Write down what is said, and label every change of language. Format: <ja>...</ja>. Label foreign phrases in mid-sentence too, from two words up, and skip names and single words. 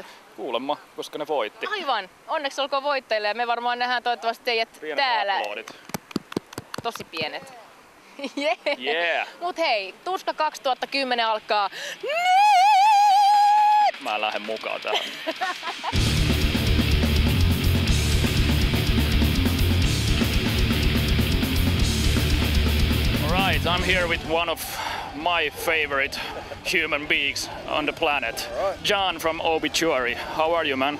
<fi>Kuulemma, koska ne voitti. Aivan. Onneksi olkoon voittajille ja me varmaan nähdään toivottavasti teidät pienet täällä. Uploadit. Tosi pienet.</fi> <en>Yeah.</en> <fi>Mut hei, Tuska 2010 alkaa. Mä lähden mukaan tähän.</fi> <en>Alright, I'm here with one of my favorite human beings on the planet. John from Obituary. How are you, man?</en>